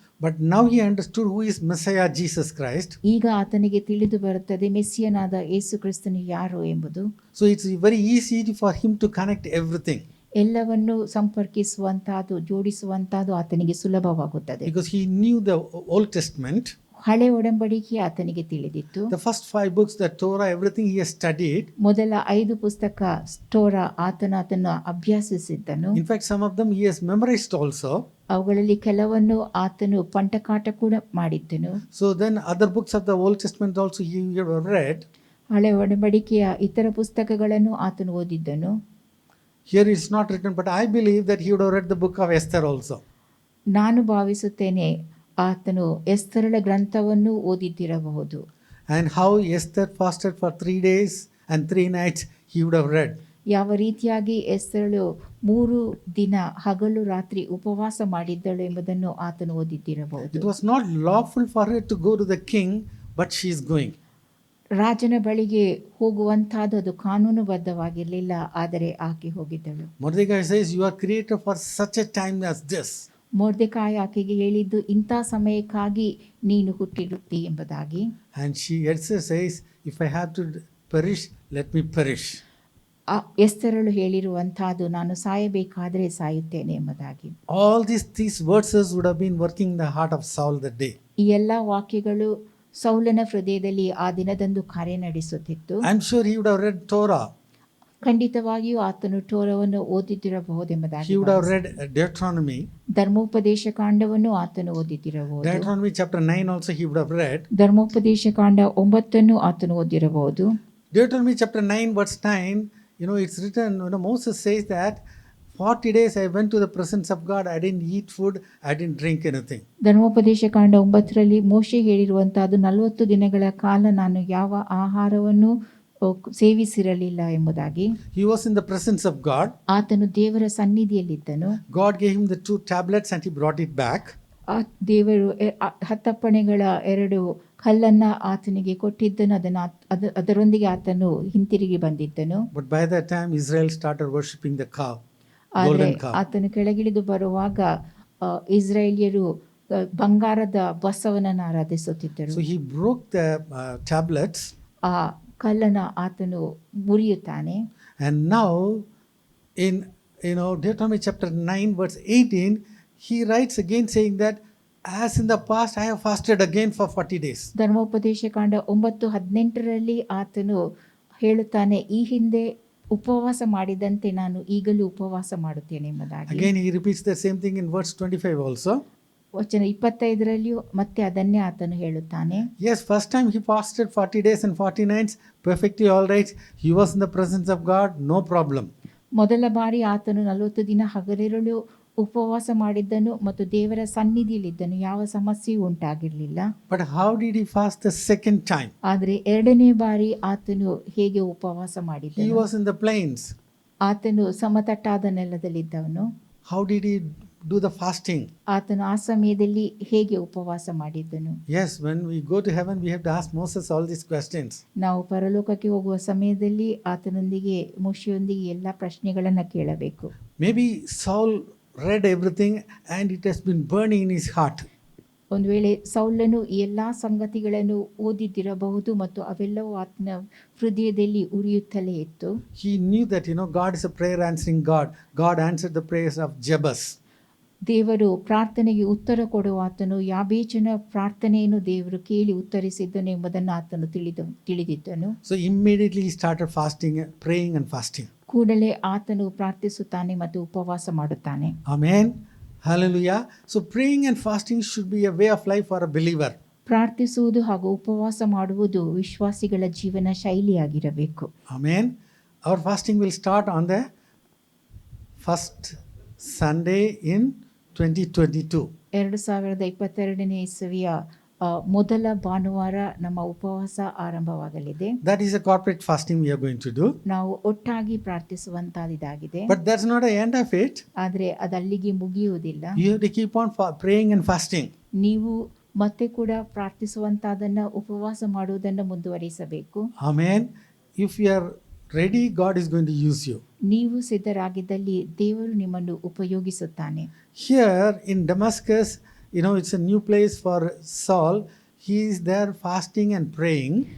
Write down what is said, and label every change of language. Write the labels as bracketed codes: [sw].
[en] But now he understood who is Messiah Jesus Christ. [kn] ಈಗ ಆತನಿಗೆ ತಿಳಿದು ಬರುತ್ತದೆ ಮೆಸ್ಸಿಯನಾದ ಯೇಸು ಕ್ರಿಸ್ತನು ಯಾರು ಎಂಬುದು. [en] So it's very easy for him to connect everything. [kn] ಎಲ್ಲವನ್ನು ಸಂಪರ್ಕಿಸುವಂತಹದ್ದು, ಜೋಡಿಸುವಂತಹದ್ದು ಆತನಿಗೆ ಸುಲಭವಾಗುತ್ತದೆ. [en] Because he knew the Old Testament. [kn] ಹಳೆ ಒಡಂಬಡಿಕೆ ಆತನಿಗೆ ತಿಳಿದಿತ್ತು. [en] The first 5 books, the Torah, everything he has studied. [kn] ಮೊದಲ 5 ಪುಸ್ತಕ ಸ್ಟೋರ ಅದನ್ನು ಅಭ್ಯಾಸಿಸಿದ್ದನು. [en] In fact, some of them he has memorized also. [kn] ಅವುಗಳಲ್ಲಿ ಕೆಲವನ್ನು ಆತನು ಪಂಟಕಾಟ ಕೂಡ ಮಾಡಿದ್ದನು. [en] So then other books of the Old Testament also he read. [kn] ಹಳೆ ಒಡಂಬಡಿಕೆಯ ಇತರ ಪುಸ್ತಕಗಳನ್ನು ಆತನು ಓದಿದ್ದನು. [en] Here it's not written, but I believe that he would have read the book of Esther also. [kn] ನಾನು ಭಾವಿಸುತ್ತೇನೆ ಆತನು ಎಸ್ತರಳ ಗ್ರಂಥವನ್ನು ಓದಿದ್ದಿರಬಹುದು. [en] And how Esther fasted for 3 days and 3 nights he would have read. [kn] ಯಾವ ರೀತಿಯಾಗಿ ಎಸ್ತೇರಳು 3 ದಿನ ಹಗಲು ರಾತ್ರಿ ಉಪವಾಸ ಮಾಡಿದ್ದಳು ಎಂಬುದನ್ನು ಆತನು ಓದಿದ್ದಿರಬಹುದು. [en] It was not lawful for her to go to the king, but she is going. [kn] ರಾಜನ ಬಳಿಗೆ ಹೋಗುವಂತಹದ್ದು ಅದು ಕಾನೂನುಬದ್ಧವಾಗಿರಲಿಲ್ಲ, ಆದರೆ ಆಕೆ ಹೋಗಿದ್ದಳು. [en] Mordecai says, you are created for such a time as this. [kn] ಮೊರ್ದೆಕಾಯಿ ಆಕೆಗೆ ಹೇಳಿದ್ದು ಇಂಥ ಸಮಯಕ್ಕಾಗಿ ನೀನು ಹುಟ್ಟಿರುತ್ತಿ ಎಂಬುದಾಗಿ. [en] And she also says, if I have to perish, let me perish. [kn] ಎಸ್ತೇರಳು ಹೇಳಿರುವಂತಹದ್ದು ನಾನು ಸಾಯಬೇಕಾದರೆ ಸಾಯುತ್ತೇನೆ ಎಂಬುದಾಗಿ. [en] All these verses would have been working in the heart of Saul that day. [kn] ಈ ಎಲ್ಲ ವಾಕ್ಯಗಳು ಸೌಲನ ಹೃದಯದಲ್ಲಿ ಆ ದಿನದಂದು ಕಾರ್ಯ ನಡೆಸುತ್ತಿತ್ತು. [en] I'm sure he would have read Torah. [kn] ಖಂಡಿತವಾಗಿಯೂ ಆತನು ಟೋರವನ್ನು ಓದಿದ್ದಿರಬಹುದೆಂಬುದಾಗಿ. [en] He would have read Deuteronomy. [kn] ಧರ್ಮೋಪದೇಶ ಕಾಂಡವನ್ನು ಆತನು ಓದಿದ್ದಿರಬಹುದು. [en] Deuteronomy chapter 9 also he would have read. [kn] ಧರ್ಮೋಪದೇಶ ಕಾಂಡ 9 ಆತನು ಓದಿರಬಹುದು. [en] Deuteronomy chapter 9 verse 9, it's written, Moses says that 40 days I went to the presence of God, I didn't eat food, I didn't drink anything. [kn] ಧರ್ಮೋಪದೇಶ ಕಾಂಡ 9ರಲ್ಲಿ ಮೋಶೆ ಹೇಳಿರುವಂತಹದ್ದು 40 ದಿನಗಳ ಕಾಲ ನಾನು ಯಾವ ಆಹಾರವನ್ನು ಸೇವಿಸಿರಲಿಲ್ಲ ಎಂಬುದಾಗಿ. [en] He was in the presence of God. [kn] ಆತನು ದೇವರ ಸನ್ನಿಧಿಯಲ್ಲಿದ್ದನು. [en] God gave him the 2 tablets and he brought it back. [kn] ಆ ದೇವರು 10 ಅಪ್ಪಣೆಗಳ 2 ಕಲ್ಲನ್ನ ಆತನಿಗೆ ಕೊಟ್ಟಿದ್ದನು. ಅದರೊಂದಿಗೆ ಆತನು ಹಿಂತಿರುಗಿ ಬಂದಿದ್ದನು. [en] But by that time Israel started worshipping the cow, [kn] ಆದರೆ [en] golden cow. [kn] ಆತನು ಕೆಳಗಿಳಿದು ಬರುವಾಗ ಇಸ್ರಾಯೇಲ್ಯರು ಬಂಗಾರದ ಬಸವನನ್ನು ಆರಾಧಿಸುತ್ತಿದ್ದರು. [en] So he broke the tablets. [kn] ಆ ಕಲ್ಲನ್ನು ಆತನು ಮುರಿಯುತ್ತಾನೆ. [en] And now in Deuteronomy chapter 9 verse 18 he writes again saying that as in the past I have fasted again for 40 days. [kn] ಧರ್ಮೋಪದೇಶ ಕಾಂಡ 9:18ರಲ್ಲಿ ಆತನು ಹೇಳುತ್ತಾನೆ, ಈ ಹಿಂದೆ ಉಪವಾಸ ಮಾಡಿದಂತೆ ನಾನು ಈಗಲೂ ಉಪವಾಸ ಮಾಡುತ್ತೇನೆ ಎಂಬುದಾಗಿ. [en] Again he repeats the same thing in verse 25 also. [kn] ವಚನ 25ರಲ್ಲಿಯೂ ಮತ್ತೆ ಅದನ್ನೇ ಆತನು ಹೇಳುತ್ತಾನೆ. [en] Yes, first time he fasted 40 days and 40 nights, perfectly all right. He was in the presence of God, no problem. [kn] ಮೊದಲ ಬಾರಿ ಆತನು 40 ದಿನ ಹಗಲಿರುಳು ಉಪವಾಸ ಮಾಡಿದ್ದನು ಮತ್ತು ದೇವರ ಸನ್ನಿಧಿಯಲ್ಲಿದ್ದನು, ಯಾವ ಸಮಸ್ಯೆಯೂ ಉಂಟಾಗಿರಲಿಲ್ಲ. [en] But how did he fast the second time? [kn] ಆದರೆ 2ನೇ ಬಾರಿ ಆತನು ಹೇಗೆ ಉಪವಾಸ [en] He [kn] ಮಾಡಿದ್ದನು? [en] was in the plains. [kn] ಆತನು ಸಮತಟ್ಟಾದ ನೆಲದಲ್ಲಿದ್ದವನು. [en] How did he do the fasting? [kn] ಆತನು ಆ ಸಮಯದಲ್ಲಿ ಹೇಗೆ ಉಪವಾಸ ಮಾಡಿದ್ದನು? [en] Yes, when we go to heaven we have to ask Moses all these questions. [kn] ನಾವು ಪರಲೋಕಕ್ಕೆ ಹೋಗುವ ಸಮಯದಲ್ಲಿ ಆತನೊಂದಿಗೆ ಮೋಶೆಯೊಂದಿಗೆ ಎಲ್ಲ ಪ್ರಶ್ನೆಗಳನ್ನು ಕೇಳಬೇಕು. [en] Maybe Saul read everything and it has been burning in his heart. [kn] ಒಂದು ವೇಳೆ ಸೌಲನು ಈ ಎಲ್ಲ ಸಂಗತಿಗಳನ್ನು ಓದಿದ್ದಿರಬಹುದು ಮತ್ತು ಅವೆಲ್ಲವೂ ಆತನ ಹೃದಯದಲ್ಲಿ ಉರಿಯುತ್ತಲೇ ಇತ್ತು. [en] He knew that God is a prayer answering God. God answered the prayers of Jabez. [kn] ದೇವರು ಪ್ರಾರ್ಥನೆಗೆ ಉತ್ತರ ಕೊಡುವ ಆತನು ಯಾಬೇಚನ ಪ್ರಾರ್ಥನೆಯನ್ನು ದೇವರು ಕೇಳಿ ಉತ್ತರಿಸಿದ್ದನು ಎಂಬುದನ್ನು ಆತನು ತಿಳಿದಿದ್ದನು. [en] So immediately he started fasting, praying and fasting. [kn] ಕೂಡಲೇ ಆತನು ಪ್ರಾರ್ಥಿಸುತ್ತಾನೆ ಮತ್ತು ಉಪವಾಸ ಮಾಡುತ್ತಾನೆ. [en] Amen. Hallelujah. So praying and fasting should be a way of life for a believer. [kn] ಪ್ರಾರ್ಥಿಸುವುದು ಹಾಗೂ ಉಪವಾಸ ಮಾಡುವುದು ವಿಶ್ವಾಸಿಗಳ ಜೀವನ ಶೈಲಿಯಾಗಿರಬೇಕು. [en] Amen. Our fasting will start on the first Sunday in 2022. [kn] 2022ನೇ ಇಸವಿಯ ಮೊದಲ ಭಾನುವಾರ ನಮ್ಮ ಉಪವಾಸ ಆರಂಭವಾಗಲಿದೆ. [en] That is a corporate fasting we are going to do. [kn] ನಾವು ಒಟ್ಟಾಗಿ ಪ್ರಾರ್ಥಿಸುವಂತಹದ್ದಾಗಿದೆ. [en] But that's not the end of it. [kn] ಆದರೆ ಅದಲ್ಲಿಗೆ ಮುಗಿಯುವುದಿಲ್ಲ. [en] You have to keep on praying and fasting. [kn] ನೀವು ಮತ್ತೆ ಕೂಡ ಪ್ರಾರ್ಥಿಸುವಂತಹದನ್ನ ಉಪವಾಸ ಮಾಡುವುದನ್ನು ಮುಂದುವರಿಸಬೇಕು. [en] Amen. If you are ready, God is going to use you. [kn] ನೀವು ಸಿದ್ಧರಾಗಿದ್ದಲ್ಲಿ ದೇವರು ನಿಮ್ಮನ್ನು ಉಪಯೋಗಿಸುತ್ತಾನೆ. [en] Here in Damascus, it's a new place for Saul. He is there fasting and praying.